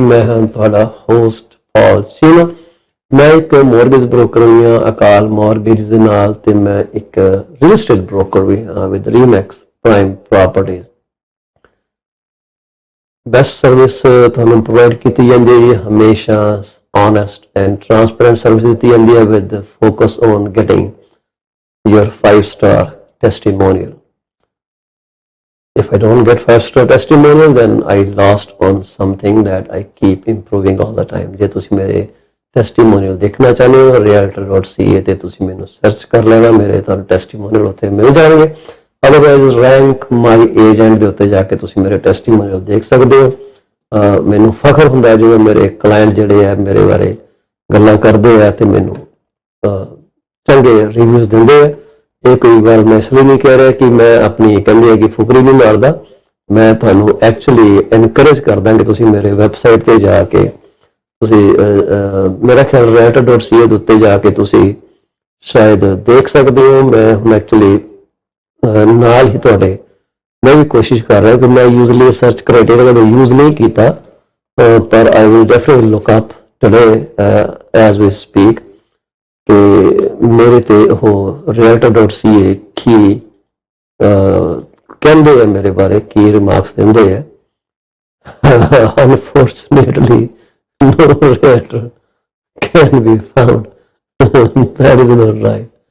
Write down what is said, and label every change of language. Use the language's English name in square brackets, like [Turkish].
[Punjabi] ਮੈਂ ਹਾਂ ਤੁਹਾਡਾ ਹੋਸਟ ਪਾਲ ਚੀਮਾ। ਮੈਂ ਇੱਕ ਮੋਰਗੇਜ ਬ੍ਰੋਕਰ ਵੀ ਹਾਂ ਅਕਾਲ ਮੋਰਗੇਜ ਦੇ ਨਾਲ, ਤੇ ਮੈਂ ਇੱਕ ਰੀਅਲ ਏਸਟੇਟ ਬ੍ਰੋਕਰ ਵੀ ਹਾਂ with ਰੀਮੈਕਸ prime properties. Best service ਤੁਹਾਨੂੰ ਪ੍ਰੋਵਾਈਡ ਕੀਤੀ ਜਾਂਦੀ ਹੈ ਜੀ, ਹਮੇਸ਼ਾ [English] honest and transparent service [Punjabi] ਦਿੱਤੀ ਜਾਂਦੀ ਹੈ [English] with focus on getting your 5-star testimonial. If I don't get 5-star testimonial, then I lost on something that I keep improving all the time. [Punjabi] ਜੇ ਤੁਸੀਂ ਮੇਰੇ ਟੈਸਟੀਮੋਨੀਅਲ ਦੇਖਣਾ ਚਾਹੁੰਦੇ ਹੋ, realtor.ca ਤੇ ਤੁਸੀਂ ਮੈਨੂੰ ਸਰਚ ਕਰ ਲੈਣਾ, ਮੇਰੇ ਤੁਹਾਨੂੰ ਟੈਸਟੀਮੋਨੀਅਲ ਉੱਥੇ ਮਿਲ ਜਾਣਗੇ। ਅਦਰਵਾਈਜ਼ ਰੈਂਕ ਮਾਈ ਏਜੰਟ ਦੇ ਉੱਤੇ ਜਾ ਕੇ ਤੁਸੀਂ ਮੇਰੇ ਟੈਸਟੀਮੋਨੀਅਲ ਦੇਖ ਸਕਦੇ ਹੋ। ਮੈਨੂੰ ਫਖਰ ਹੁੰਦਾ ਜਦੋਂ ਮੇਰੇ ਕਲਾਇੰਟ ਜਿਹੜੇ ਆ ਮੇਰੇ ਬਾਰੇ ਗੱਲਾਂ ਕਰਦੇ ਆ ਤੇ ਮੈਨੂੰ ਚੰਗੇ ਰਿਵਿਊਜ਼ ਦਿੰਦੇ ਆ। ਇਹ ਕੋਈ ਗੱਲ ਮੈਂ ਇਸ ਲਈ ਨਹੀਂ ਕਹਿ ਰਿਹਾ ਕਿ ਮੈਂ ਆਪਣੀ ਕਹਿੰਦੇ ਆ ਕਿ ਫੁਕਰੀ ਨਹੀਂ ਮਾਰਦਾ, ਮੈਂ ਤੁਹਾਨੂੰ ਐਕਚੁਅਲੀ ਐਨਕਰੇਜ ਕਰਦਾ ਕਿ ਤੁਸੀਂ ਮੇਰੇ ਵੈਬਸਾਈਟ ਤੇ ਜਾ ਕੇ ਤੁਸੀਂ ਮੇਰਾ ਖਿਆਲ realtor.ca ਦੇ ਉੱਤੇ ਜਾ ਕੇ ਤੁਸੀਂ ਸ਼ਾਇਦ ਦੇਖ ਸਕਦੇ ਹੋ। ਮੈਂ ਹੁਣ ਐਕਚੁਅਲੀ ਨਾਲ ਹੀ ਤੁਹਾਡੇ ਮੈਂ ਵੀ ਕੋਸ਼ਿਸ਼ ਕਰ ਰਿਹਾ ਕਿ ਮੈਂ ਯੂਜ਼ਲੀ ਸਰਚ ਕ੍ਰਾਈਟੇਰੀਆ ਦਾ ਯੂਜ਼ ਨਹੀਂ ਕੀਤਾ, ਪਰ [English] I will definitely look up today as we speak [Punjabi] ਕਿ ਮੇਰੇ ਤੇ ਉਹ realtor.ca ਕੀ ਕਹਿੰਦੇ ਆ ਮੇਰੇ ਬਾਰੇ, ਕੀ ਰਿਮਾਰਕਸ ਦਿੰਦੇ ਆ। [English] Unfortunately no realtor can be found. That is not right.